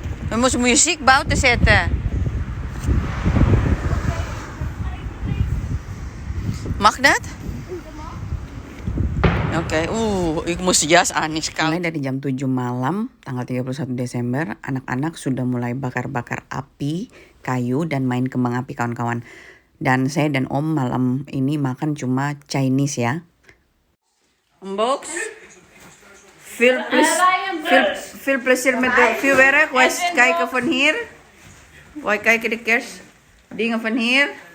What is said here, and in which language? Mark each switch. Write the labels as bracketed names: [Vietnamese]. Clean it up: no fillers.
[Dutch] We moeten muziek buiten zetten. Mag dat? Oke, ik moest jas aan [Indonesian] nih sekali. Mulai dari jam 7 malam, tanggal 31 Desember, anak-anak sudah mulai bakar-bakar api, kayu, dan main kembang api kawan-kawan. Dan saya dan Om malam ini makan cuma Chinese ya. [Dutch] Box, veel plezier met de vuurwerk. Wij kijken van hier. Wij kijken de kerstdingen van hier.